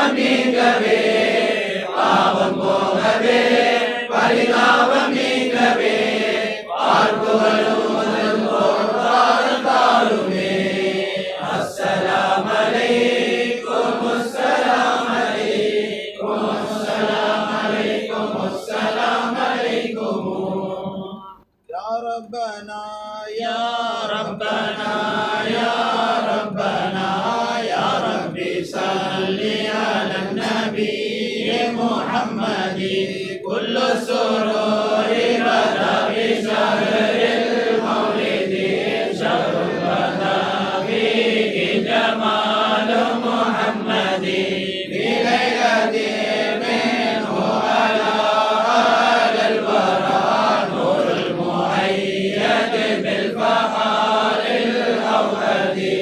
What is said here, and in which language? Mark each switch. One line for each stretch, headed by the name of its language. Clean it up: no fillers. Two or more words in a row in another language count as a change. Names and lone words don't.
Tamil: நீங்கவே பாவம் போகவே பரிதாபம் நீங்கவே பார்ப்புகளும் தாருமே
Arabic: السلام عليكم السلام عليكم السلام عليكم السلام عليكم يا ربنا يا ربنا يا ربنا يا ربي صل على النبي محمد كل سرور بدا بشهر المولد شهر بدا فيه جمال محمد بليلة منه على أهل الورى نور المؤيد بالفخار الأوهد